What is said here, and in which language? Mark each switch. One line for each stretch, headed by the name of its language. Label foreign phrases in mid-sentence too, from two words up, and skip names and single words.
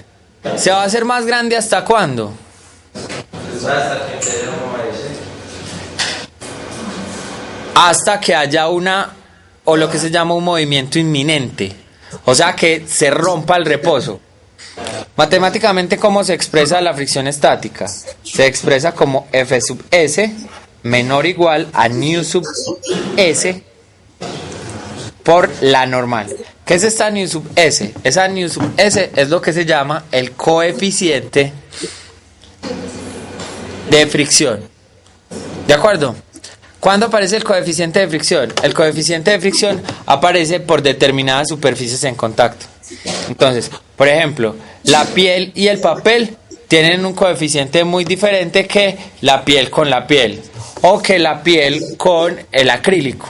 Spanish: ¿Se va a hacer más grande hasta cuándo? Hasta que haya o lo que se llama un movimiento inminente. O sea, que se rompa el reposo. Matemáticamente, ¿cómo se expresa la fricción estática? Se expresa como F sub S menor o igual a nu sub S por la normal. ¿Qué es esta nu sub S? Esa nu sub S es lo que se llama el coeficiente de fricción. ¿De acuerdo? ¿Cuándo aparece el coeficiente de fricción? El coeficiente de fricción aparece por determinadas superficies en contacto. Entonces, por ejemplo, la piel y el papel tienen un coeficiente muy diferente que la piel con la piel o que la piel con el acrílico.